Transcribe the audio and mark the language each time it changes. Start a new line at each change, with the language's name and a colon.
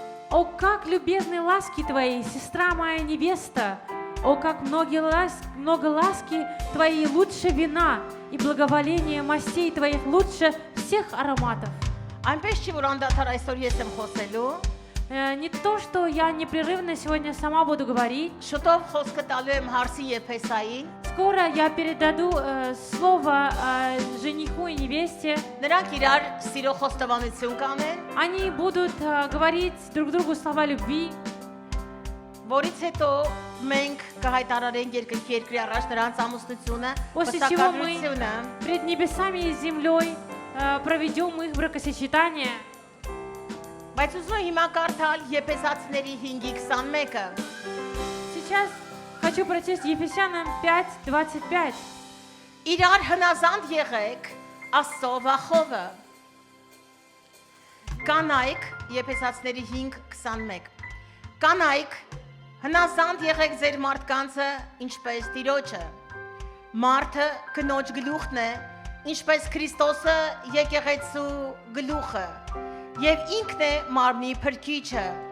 Russian: О, как любезны ласки твои, сестра моя невеста! О, как много ласки твоей лучше вина, и благоволение мастей твоих лучше всех ароматов.
Armenian: Այնպես չի որ անդադար այսօր ես եմ խոսելու,
Russian: Не то, что я непрерывно сегодня сама буду говорить.
Armenian: Շուտով խոսքը տալու եմ Հարսի եւ Փեսային։
Russian: Скоро я передаду слово жениху и невесте.
Armenian: Նրանք իրար սիրո խոստովանություն կանեն,
Russian: Они будут говорить друг другу слова любви.
Armenian: որից հետո մենք կհայտարարենք երկրի առաջ նրանց ամուսնությունը,
Russian: После чего мы
Armenian: պսակադրությունը։
Russian: пред небесами и землей проведем их бракосочетание.
Armenian: Բայց ուզում եմ հիմա կարդալ Եփեսացիների 5:21-ը։
Russian: Сейчас хочу прочесть Ефесянам 5:25.
Armenian: Իրար հնազանդ եղեք Աստծո վախովը։ Կանայք Եփեսացիների 5:21։ Կանայք հնազանդ եղեք ձեր մարդկանցը, ինչպես Տիրոջը։ Մարդը կնոջ գլուխն է, ինչպես Քրիստոսը եկեղեցու գլուխը, եւ ինքն է մարմնի փրկիչը։